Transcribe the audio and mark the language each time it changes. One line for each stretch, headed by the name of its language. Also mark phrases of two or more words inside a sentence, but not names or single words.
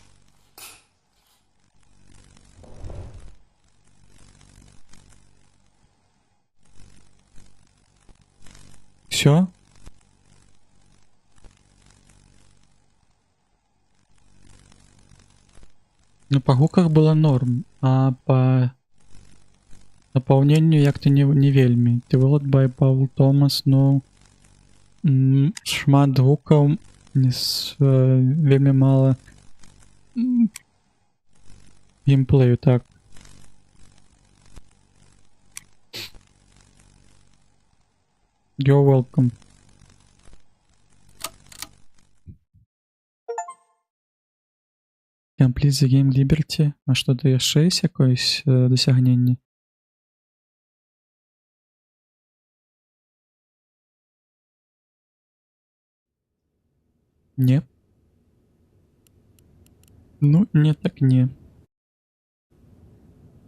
Russian: Все?
Belarusian: Ну, по гуках было норм, а по напаўненню як-то не вельмі.
English: Developed by Paul Thomas,
Belarusian: ну... шмат гукаў, вельмі мала геймплею, так.
English: You're welcome. Complete the game Liberty.
Belarusian: А что-то яшчэ ёсць якоісь дасягненне? Не. Ну, не так не.